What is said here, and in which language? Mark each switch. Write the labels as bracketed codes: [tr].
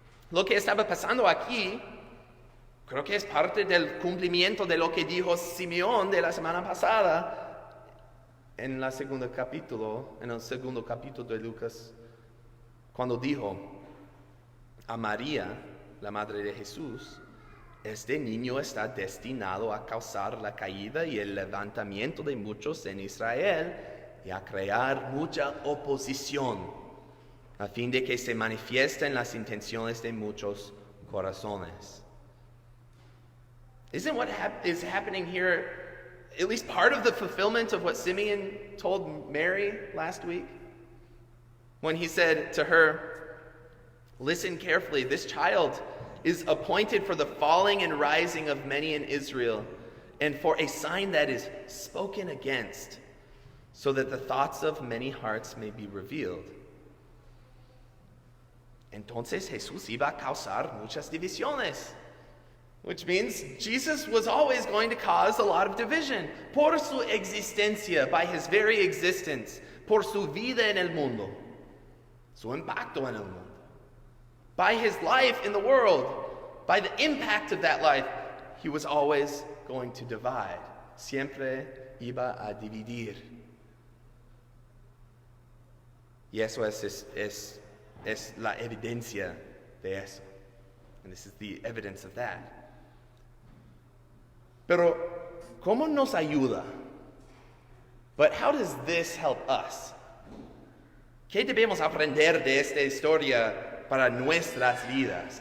[es] Lo que estaba pasando aquí, creo que es parte del cumplimiento de lo que dijo Simeón de la semana pasada en el segundo capítulo de Lucas, cuando dijo a María, la madre de Jesús, este niño está destinado a causar la caída y el levantamiento de muchos en Israel y a crear mucha oposición, a fin de que se manifiesten las intenciones de muchos corazones. [en] Isn't what is happening here at least part of the fulfillment of what Simeon told Mary last week? When he said to her, "Listen carefully, this child is appointed for the falling and rising of many in Israel, and for a sign that is spoken against, so that the thoughts of many hearts may be revealed." [es] Entonces Jesús iba a causar muchas divisiones, [en] which means Jesus was always going to cause a lot of division [es] por su existencia, [en] by his very existence, [es] por su vida en el mundo, [en] su impacto en el mundo, by his life in the world, by the impact of that life. He was always going to divide. [es] Siempre iba a dividir. Y eso es la evidencia de eso. [en] And this is the evidence of that. [es] Pero, ¿cómo nos ayuda? [en] But how does this help us? [es] ¿Qué debemos aprender de esta historia para nuestras vidas?